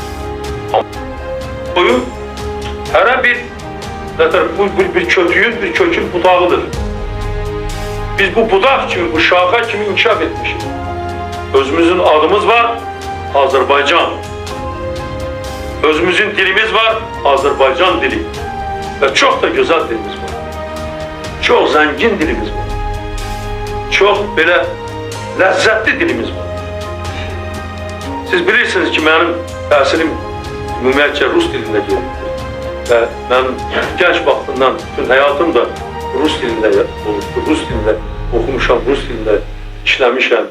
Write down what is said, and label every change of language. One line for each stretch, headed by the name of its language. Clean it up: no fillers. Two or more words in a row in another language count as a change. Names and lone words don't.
Azerbaijani: Ama boyu hərə bir kötüyün, bir kökün budağıdır. Biz bu budaq kimi, bu şaxa kimi inkişaf etmişik. Özümüzün adımız var, Azerbaycan. Özümüzün dilimiz var, Azerbaycan dili.
Turkish: Ve çok da güzel dilimiz var. Çok zengin dilimiz var.
Azerbaijani: çox belə ləzzətli dilimiz var. Siz bilirsiniz ki, mənim təhsilim ümumiyyətcə rus dilində gedir və mənim gənc vaxtından bütün həyatım da rus dilində olubdur, rus dilində oxumuşam, rus dilində işləmişəm.